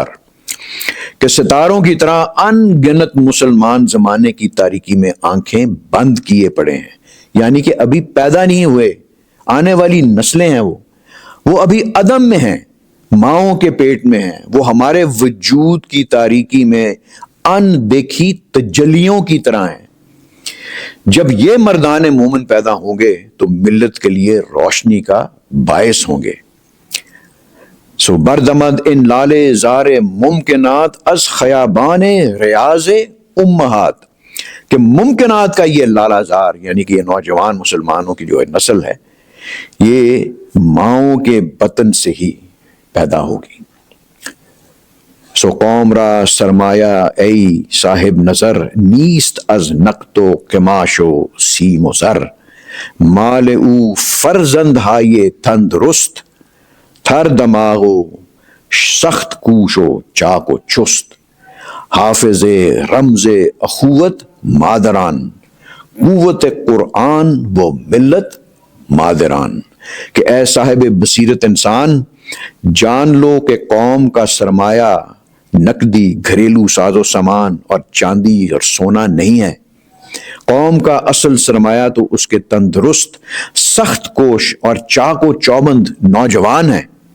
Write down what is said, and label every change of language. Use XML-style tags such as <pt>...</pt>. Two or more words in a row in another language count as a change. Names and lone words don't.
<ur>کہ ستاروں کی طرح ان گنت مسلمان زمانے کی تاریکی میں آنکھیں بند کیے پڑے ہیں، یعنی کہ ابھی پیدا نہیں ہوئے، آنے والی نسلیں ہیں، وہ ابھی عدم میں ہیں، ماؤں کے پیٹ میں ہیں، وہ ہمارے وجود کی تاریکی میں ان دیکھی تجلیوں کی طرح ہیں۔ جب یہ مردان مومن پیدا ہوں گے تو ملت کے لیے روشنی کا باعث ہوں گے۔</ur> <fa>سو بردمد ان لالے زار ممکنات از خیابان ریاض امہات،</fa> <ur>کہ ممکنات کا یہ لالا زار یعنی کہ یہ نوجوان مسلمانوں کی جو نسل ہے یہ ماؤں کے بطن سے ہی پیدا ہوگی۔</ur> <fa>سو قوم را سرمایہ ای صاحب نظر، نیست از نقد و قماش و سیم و زر، مال او فرزند های تندرست، تر دماغ و سخت کوش و چاک و چست، حافظ رمز اخوت مادران، قوت قرآن و ملت مادران۔</fa> <ur>کہ اے صاحب بصیرت انسان، جان لو کہ قوم کا سرمایہ نقدی، گھریلو ساز و سامان اور چاندی اور سونا نہیں ہے، قوم کا اصل سرمایہ تو اس کے تندرست، سخت کوش اور چاق و چوبند نوجوان ہیں۔</ur>